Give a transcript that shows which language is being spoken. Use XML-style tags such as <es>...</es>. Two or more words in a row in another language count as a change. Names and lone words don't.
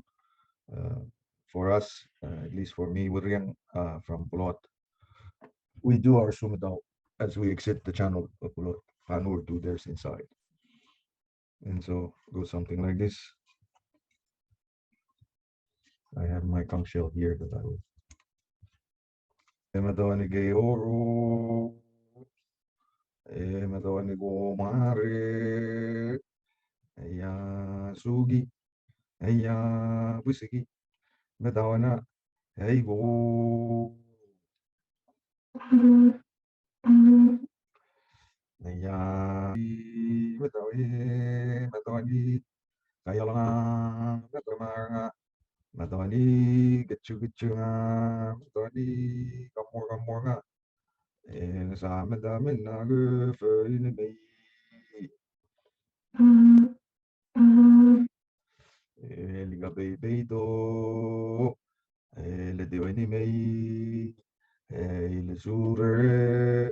<en>Uh, for us, at least for me, Weriyeng from Pulot, we do our Sumatao as we exit the channel of Pulot. Panur do theirs inside. And so goes something like this. I have my conch shell here that I will.</en> <stw>Emadonige oro. Emadonigo mare. Eya sugi. Eya busiki. Medawana. Eigo. Eya. Medawi. Medawani. Kayalanga. Medamanga. Medawani. Getchu nga. Medawani. Kamor nga. Sa medamin na guferin bay. Liga bay do. Le diwani may. Le sure.</stw>